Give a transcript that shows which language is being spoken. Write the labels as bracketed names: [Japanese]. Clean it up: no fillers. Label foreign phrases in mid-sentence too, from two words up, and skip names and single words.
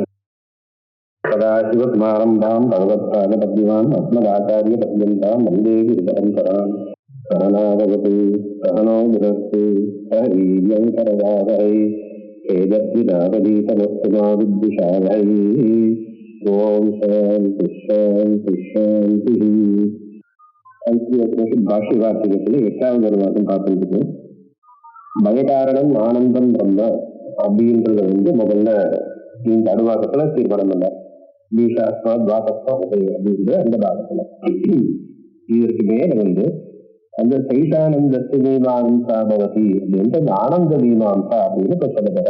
[Sanskrit] सदाशिवसमारम्भां भगवत्पादपद्माम् अस्मदाचार्यपर्यन्तां वन्दे गुरुपरम्पराम्। सहनावतु सहनो भुनक्तु सह वीर्यं करवावहै तेजस्विनावधीतमस्तु मा विद्विषावहै। ओम शांति शांति शांति। [Tamil] பாஷ்ய வார்த்தைகள் 8வது அனுவாதம் பார்த்துட்டு பயகாரணம் ஆனந்தம் பிரம்ம அப்படின்றத முதல்ல இந்த அனுவாதத்துல தீர்மானம் பண்ண பீஷாஸ்மா துவாசஸ்மா அப்படின்ற அந்த பாகத்துல இதற்கு மேல அந்த சைதானந்தத்து மீமாம்சா பவதி அப்படின்ற ஆனந்த மீமாம்சா அப்படின்னு இப்ப சொல்லப்படுற.